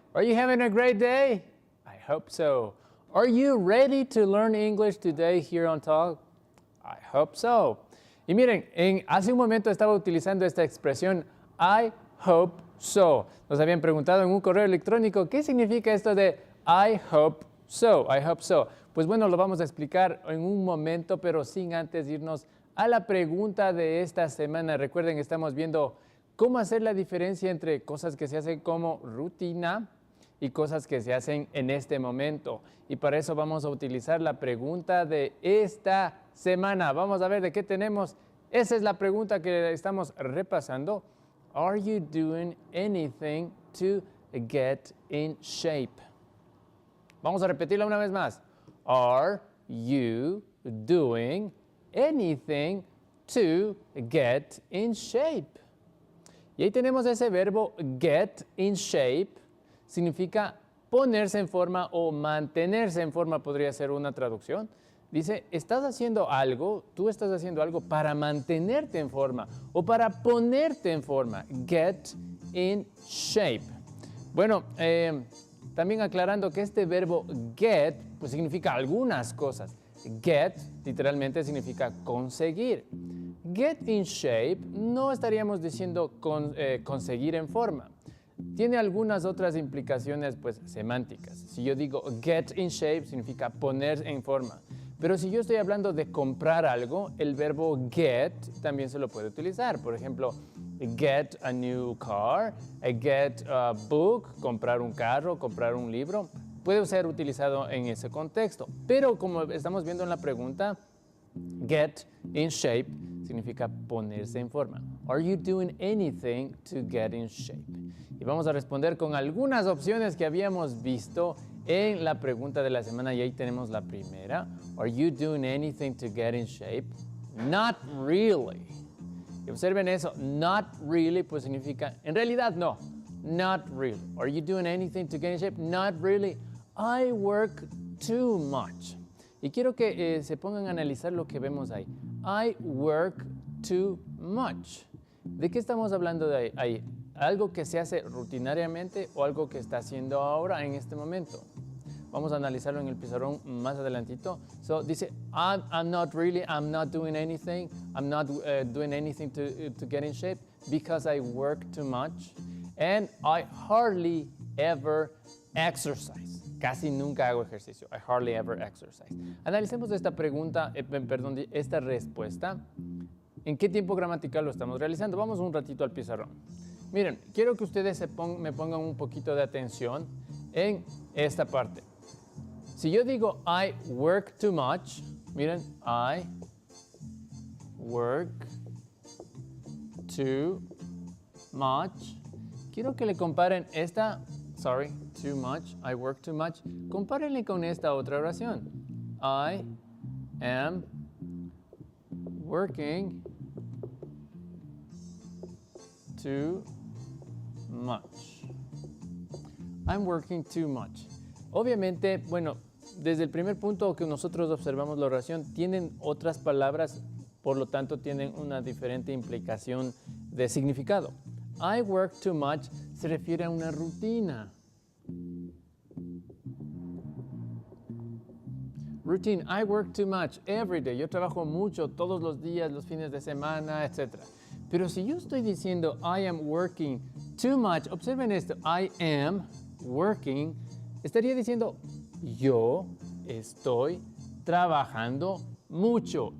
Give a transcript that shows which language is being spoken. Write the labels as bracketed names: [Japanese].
[English] Are you having a great day? I hope so. Are you ready to learn English today here on Talk? I hope so. [Spanish] Y miren, hace un momento estaba utilizando esta expresión [English] I hope so. [Spanish] Nos habían preguntado en un correo electrónico qué significa esto de [English] I hope so. [Spanish] I hope so. Pues bueno, lo vamos a explicar en un momento, pero sin antes irnos a la pregunta de esta semana. Recuerden que estamos viendo cómo hacer la diferencia entre cosas que se hacen como rutina y cosas que se hacen en este momento. Y para eso vamos a utilizar la pregunta de esta semana. Vamos a ver de qué tenemos. Esa es la pregunta que estamos repasando. [English] Are you doing anything to get in shape? [Spanish] Vamos a repetirla una vez más. [English] Are you doing anything to get in shape? [Spanish] Y ahí tenemos ese verbo [English] get in shape. [Spanish] Significa ponerse en forma o mantenerse en forma, podría ser una traducción. Dice, estás haciendo algo, tú estás haciendo algo para mantenerte en forma o para ponerte en forma. [English] Get in shape. [Spanish] Bueno, también aclarando que este verbo get pues significa algunas cosas. Get literalmente significa conseguir. [English] Get in shape [Spanish] no estaríamos diciendo conseguir en forma. Tiene algunas otras implicaciones pues semánticas. Si yo digo [English] get in shape [Spanish] significa poner en forma. Pero si yo estoy hablando de comprar algo, el verbo get también se lo puede utilizar. Por ejemplo, [English] get a new car, get a book, [Spanish] comprar un carro, comprar un libro. Puede ser utilizado en ese contexto. Pero como estamos viendo en la pregunta, [English] get in shape [Spanish] significa ponerse en forma. [English] Are you doing anything to get in shape? [Spanish] Y vamos a responder con algunas opciones que habíamos visto en la pregunta de la semana. Y ahí tenemos la primera. [English] Are you doing anything to get in shape? Not really. [Spanish] Y observen eso. [English] Not really [Spanish] pues significa en realidad no. [English] Not really. Are you doing anything to get in shape? Not really. I work too much. [Spanish] Y quiero que se pongan a analizar lo que vemos ahí. [English] I work too much. [Spanish] ¿De qué estamos hablando de ahí? ¿Algo que se hace rutinariamente o algo que está haciendo ahora en este momento? Vamos a analizarlo en el pizarrón más adelantito. [English] So, [Spanish] dice, [English] I'm not doing anything. I'm not doing anything to get in shape because I work too much. And I hardly ever exercise. [Spanish] Casi nunca hago ejercicio. [English] I hardly ever exercise. [Spanish] Analicemos esta pregunta, esta respuesta. ¿En qué tiempo gramatical lo estamos realizando? Vamos un ratito al pizarrón. Miren, quiero que ustedes me pongan un poquito de atención en esta parte. Si yo digo [English] I work too much, [Spanish] miren, [English] I work too much. [Spanish] Quiero que le comparen esta, [English] too much, I work too much. [Spanish] Compárenle con esta otra oración. [English] I am working too much. I'm working too much. [Spanish] Obviamente, bueno, desde el primer punto que nosotros observamos la oración, tienen otras palabras, por lo tanto tienen una diferente implicación de significado. [English] I work too much [Spanish] se refiere a una rutina. [English] Routine, I work too much every day. [Spanish] Yo trabajo mucho todos los días, los fines de semana, etc. Pero si yo estoy diciendo [English] I am working too much, [Spanish] observen esto, [English] I am working, [Spanish] estaría diciendo yo estoy trabajando mucho.